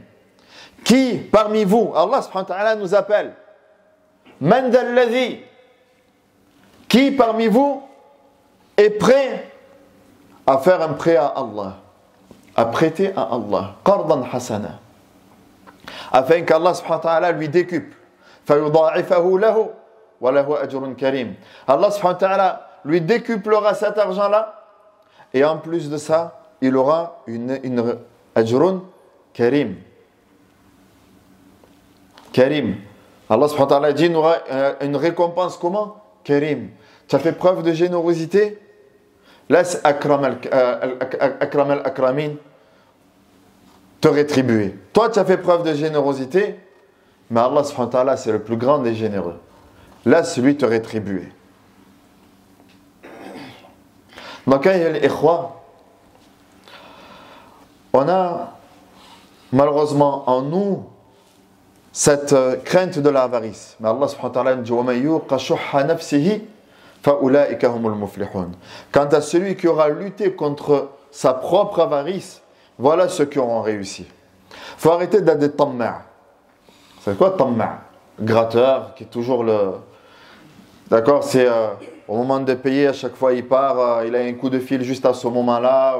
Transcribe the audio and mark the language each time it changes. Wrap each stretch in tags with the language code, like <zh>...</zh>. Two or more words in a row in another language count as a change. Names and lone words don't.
<fr>Qui parmi vous, Allah</fr> <ar>سبحانه وتعالى</ar> <fr>nous appelle,</fr> <ar>من ذا الذي,</ar> <fr>qui parmi vous est prêt à faire un prêt à Allah, à prêter à Allah,</fr> <ar>قرضا حسنا,</ar> <fr>afin qu'Allah</fr> <ar>سبحانه وتعالى</ar> <fr>lui décuple,</fr> <ar>فيضاعفه له وله أجر كريم.</ar> <fr>Allah</fr> <ar>سبحانه وتعالى</ar> <fr>lui décuplera cet argent-là, et en plus de ça, il aura une</fr> <ar>أجر كريم.</ar> <fr>Karim. Allah</fr> <ar>سبحانه وتعالى</ar> <fr>dit, il aura une récompense comment? Karim. Tu as fait preuve de générosité? Laisse</fr> <ar>أكرم الأكرمين</ar> <fr>te rétribuer. Toi, tu as fait preuve de générosité, mais Allah</fr> <ar>سبحانه وتعالى,</ar> <fr>c'est le plus grand des généreux. Laisse-lui te rétribuer. Donc, on a malheureusement en nous cette crainte de l'avarice.</fr> <ar>Mais Allah سبحانه وتعالى dit وَمَنْ يُوقَ شُحَّ نَفْسِهِ فَأُولَٰئِكَ هُمُ الْمُفْلِحُونَ.</ar> <fr>Quant à celui qui aura lutté contre sa propre avarice, voilà ceux qui auront réussi. Il faut arrêter d'être des tamma'. C'est quoi tamma'? Gratteur, qui est toujours le... D'accord, c'est au moment de payer, à chaque fois il part, il a un coup de fil juste à ce moment-là.</fr>